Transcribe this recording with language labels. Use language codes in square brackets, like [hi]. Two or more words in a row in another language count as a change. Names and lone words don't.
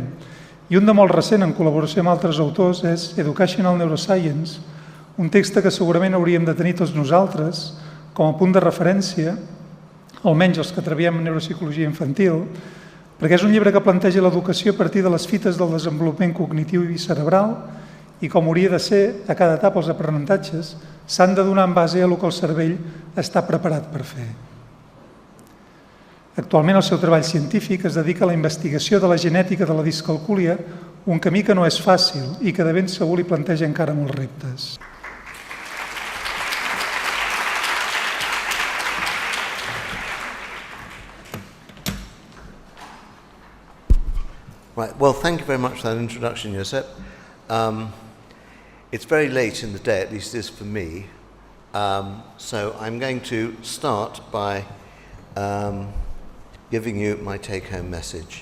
[ca] I un de molt recent, en col·laboració amb altres autors, és Educational Neuroscience, un text que segurament hauríem de tenir tots nosaltres com a punt de referència, almenys els que treballem en neuropsicologia infantil, perquè és un llibre que planteja l'educació a partir de les fites del desenvolupament cognitiu i cerebral i com hauria de ser a cada etapa els aprenentatges s'han de donar en base a el que el cervell està preparat per fer. Actualment el seu treball científic es dedica a la investigació de la genètica de la discalcúlia, un camí que no és fàcil i que de ben segur li planteja encara molts reptes. [en] Right, well, thank you very much for that introduction, Josep. It's very late in the day, at least it is for me, so I'm going to start by giving you my take-home message.